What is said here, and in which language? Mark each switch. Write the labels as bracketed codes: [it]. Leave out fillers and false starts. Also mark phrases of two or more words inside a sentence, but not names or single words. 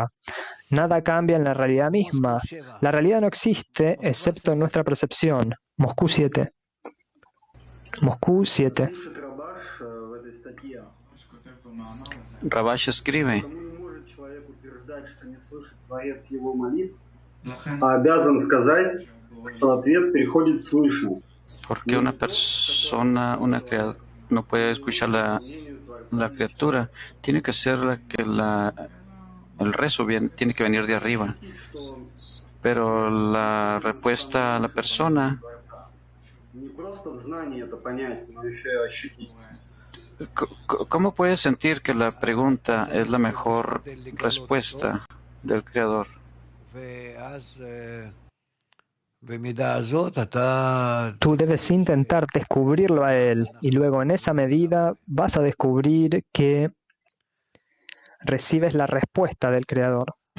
[es] Nada cambia en la realidad misma. La realidad no existe excepto en nuestra percepción. Moscú 7. Moscú 7. Rabash escribe [ru] לכן, обязан сказать, что ответ приходит свыше. [es] Porque una persona, no puede escuchar la criatura, tiene que ser el rezo tiene que venir de arriba. Pero la respuesta a la persona, [ru] Не просто в знании это понять, но еще и ощутить. [es] ¿cómo puedes sentir que la pregunta es la mejor respuesta del Creador? Tú debes intentar descubrirlo a él y luego en esa medida vas a descubrir que recibes la respuesta del Creador.